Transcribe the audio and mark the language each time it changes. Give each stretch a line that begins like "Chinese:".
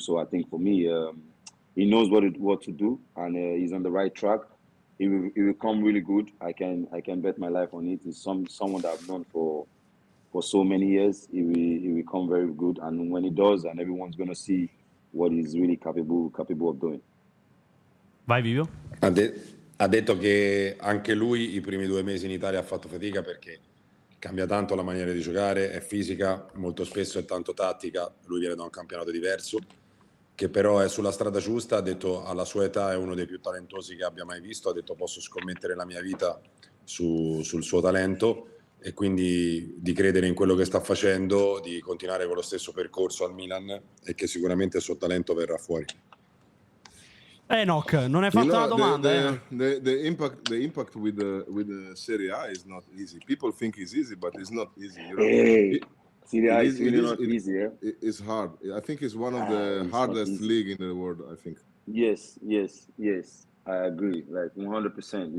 English: So I think for me, he knows what to do, and he's on the right track. He will come really good. I can bet my life on it. He's someone that I've known for so many years. He will come very good, and when he does, and everyone's gonna see what he's really capable of doing.
Italian: Vai Vivio. Ha detto che anche lui i primi 2 mesi in Italia ha fatto fatica perché cambia tanto la maniera di giocare, è fisica, molto spesso è tanto tattica. Lui viene da un campionato diverso, che però è sulla strada giusta. Ha detto alla sua età è uno dei più talentosi che abbia mai visto. Ha detto posso scommettere la mia vita sul suo talento, e quindi di credere in quello che sta facendo, di continuare con lo stesso percorso al Milan, e che sicuramente il suo talento verrà fuori. Enoch, non hai fatto una domanda?
English: The impact with the Serie A is not easy. People think it's easy, but it's not easy. You know? Hey, Serie A is really not easy. Yeah? It's hard. I think it's one of the hardest league in the world. I think. Yes. I agree. Like 100%.